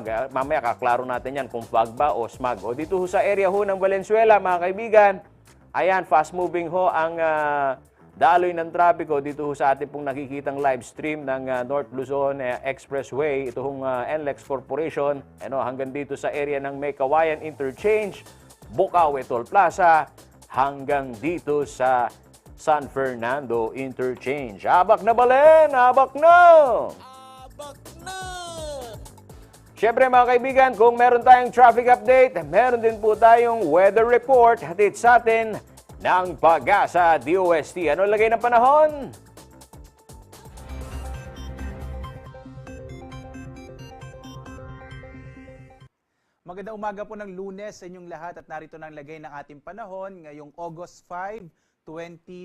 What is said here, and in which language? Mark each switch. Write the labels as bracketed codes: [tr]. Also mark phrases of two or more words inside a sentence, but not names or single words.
[tl] Mamaya kaklaro natin yan kung fog ba o smog. Dito ho sa area ho ng Valenzuela, mga kaibigan, ayan, [en] fast moving [tl] ho ang daloy ng trapiko dito ho sa ating pong nakikitang [en] live stream [tl] ng North Luzon Expressway. Ito hong NLEX Corporation. Hanggang dito sa area ng May Kawayan Interchange, Bukaw Toll Plaza, hanggang dito sa San Fernando Interchange. [pam] Abak na Balen! Abak na! Abak na! [tl] Siyempre mga kaibigan, kung meron tayong [en] traffic update, [tl] meron din po tayong [en] weather report [tl] hatid sa atin ng Pag-asa DOST. Ano lagay ng panahon? Magandang umaga po ng Lunes sa inyong lahat at narito na ang lagay ng ating panahon ngayong August 5, 2024.